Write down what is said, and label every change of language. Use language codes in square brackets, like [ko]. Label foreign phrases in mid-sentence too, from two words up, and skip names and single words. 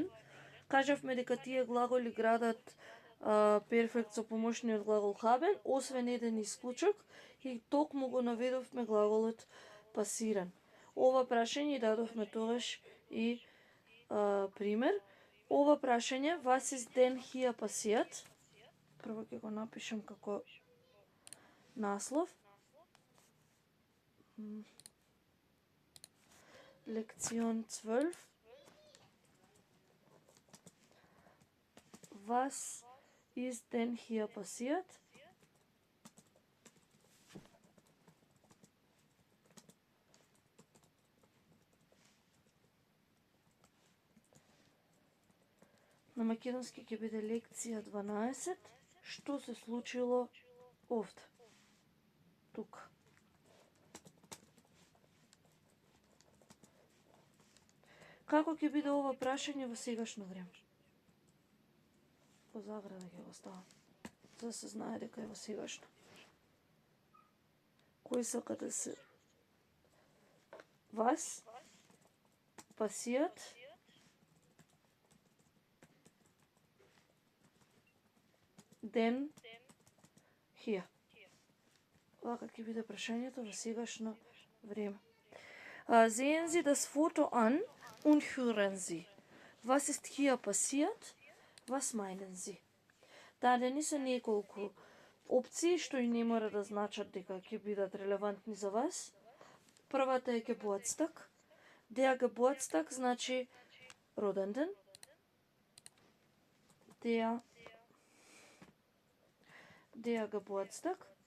[mk] Кажавме дека тие глаголи градат перфект со помошниот глагол haben, освен еден исклучок, и токму го наведовме глаголот пасиран. Ова прашање дадовме тогаш и пример. Ова прашање, [de] was ist denn hier passiert? [mk] Прво ќе го напишам како наслов. [de] Lektion 12. Was ist denn hier passiert? [mk] На македонски ќе биде лекција 12. Што се случило овде? Тука. Како ќе биде ова прашање во сегашно време? По заграда ќе го ставам, за да се знае дека е во сегашно. Кој сака да се... [de] Was passiert denn hier? [mk] Вака ќе биде прашањето во сегашно време. [de] Sehen Sie das Foto an und hören Sie. Was ist hier passiert? Was meinen Sie? [mk] Дадени се неколку опции што и не мора да значат дека ќе бидат релевантни за вас. Првата е Geburtstag. [de] Der Geburtstag [mk] значи роден ден. [de] Der Geburtstag.